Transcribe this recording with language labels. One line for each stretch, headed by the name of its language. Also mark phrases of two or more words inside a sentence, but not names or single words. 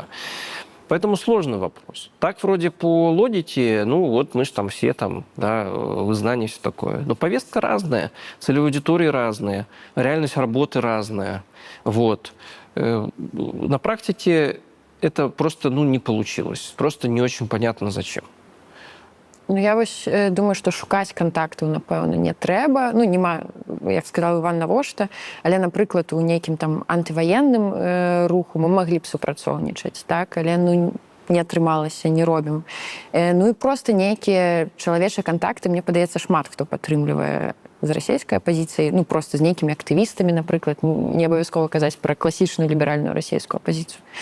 Russian: Поэтому сложный вопрос. Так вроде по логике, ну вот мы же там все там, да, в изгнании все такое. Но повестка разная, целевые аудитории разные, реальность работы разная. Вот. На практике это просто, ну, не получилось. Просто не очень понятно, зачем.
Belarusian: Ну, я вось думаю, што шукаць кантактаў, напэўна, не трэба. Ну, няма, як сказаў Іван, навошта. Але, напрыклад, у нейкім там антываенным руху мы маглі б супрацоўнічаць, так? Але, ну, не атрымалася, не робім. Ну, і проста нейкія чалавечыя кантакты, мне падаецца, шмат хто падтрымлівае з расійскай апазіцыі, ну, проста з нейкімі актывістамі, напрыклад, не абавязкова казаць пра класічную ліберальную расійскую апазіцыю.